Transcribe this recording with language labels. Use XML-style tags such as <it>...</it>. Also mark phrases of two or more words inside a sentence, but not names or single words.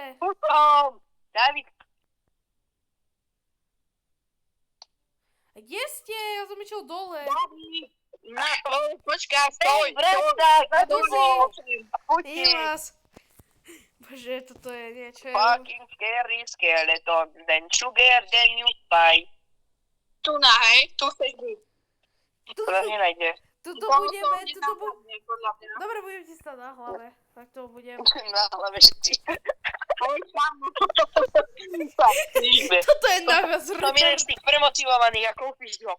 <sk>Púštam. David, A kde ste? Ja som išiel dole. David. Počkaj, stoj. vresta, Je vás. Bože, toto je niečo.</sk> <en>Fucking scary skeleton, then sugar, then you spy.</en> <sk>Tu na, hej, tu chceš byť. To nenájde. Tuto To budeme, tuto nenápadne, podľa mňa. Dobre, budem ti stať na hlave. Tak to budem. Na hlave všetci. Oj, kamo. Toto je najviac Som jeden z tých premotivovaných a kúpiš ho.</sk>